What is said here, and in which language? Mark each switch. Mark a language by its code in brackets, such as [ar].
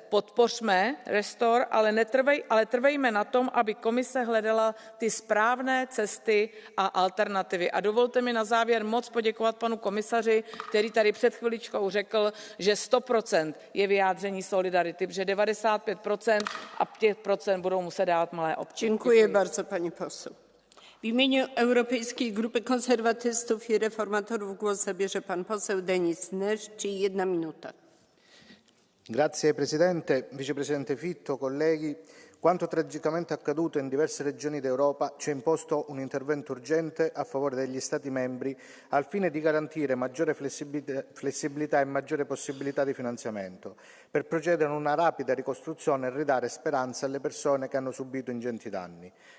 [cs] Podpořme Restore, ale trvejme na tom, aby komise hledala ty správné cesty a alternativy. A dovolte mi na závěr moc poděkovat panu komisaři, který tady před chviličkou řekl, že 100% je vyjádření solidarity, protože 95% a 5% budou muset dát malé obce. [pl] Dziękuję bardzo, pani poseł. W imieniu Europejskiej Grupy Konserwatystów i Reformatorów głos zabierze pan poseł Denis Neszci, 1 minuta. [it] Grazie Presidente, Vicepresidente Fitto, colleghi. Quanto tragicamente accaduto in diverse regioni d'Europa ci ha imposto un intervento urgente a favore degli Stati membri al fine di garantire maggiore flessibilità e maggiore possibilità di finanziamento per procedere a una rapida ricostruzione e ridare speranza alle persone che hanno subito ingenti danni.